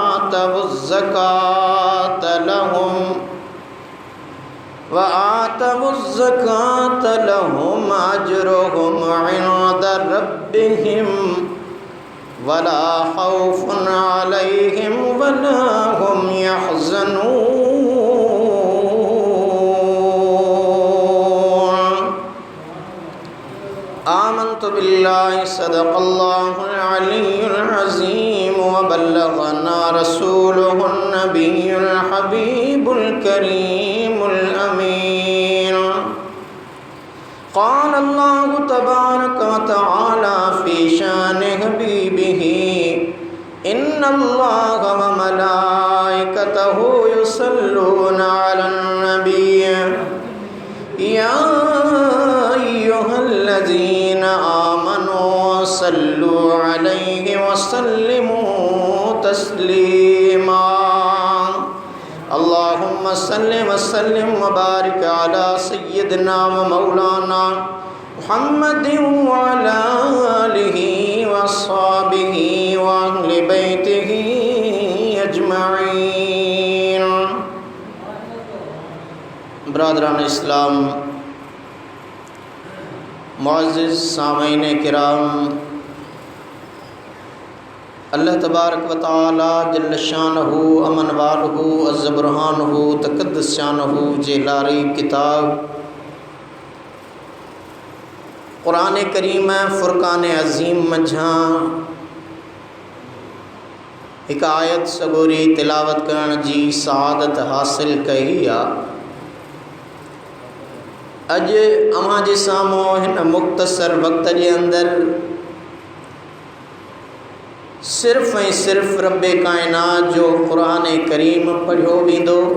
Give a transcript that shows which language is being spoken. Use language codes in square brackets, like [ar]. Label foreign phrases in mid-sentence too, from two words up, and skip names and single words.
[ar] وآتوا الزكاة لهم أجرهم عند ربهم ولا خوف عليهم ولا هم يحزنون آمنت بالله صدق الله العلي العظيم وبلغنا رسوله النبي الحبيب الكريم الأمين قال الله تبارك وتعالى في شأن حبيبه إن الله وملائكته يصلون على النبي يا أيها الذين آمنوا صلوا عليه وسلموا تسليما اللهم صل وسلم وبارك على سيدنا ومولانا محمد وعلى آله وأصحابه وأهل بيته أجمعين. [sd] ब्रादरान इस्लाम, मुअज़्ज़िज़ सामीन किराम, [ar] الله تبارك وتعالى جل شأنه عم نواله عز برهانه تقدس شأنه [sd] जेलारी किताब कुरान करीम फ़ुरक़ान अज़ीम मझां एक आयत सगोरी तिलावत करण जी सआदत हासिल कई आ। अज अवां जे साम्हूं हिन मुख़्तसर वक़्त जे अंदर सिर्फ़ ऐं सिर्फ़ रब्बे कायनात जो क़ुरान करीम पढ़ियो वेंदो।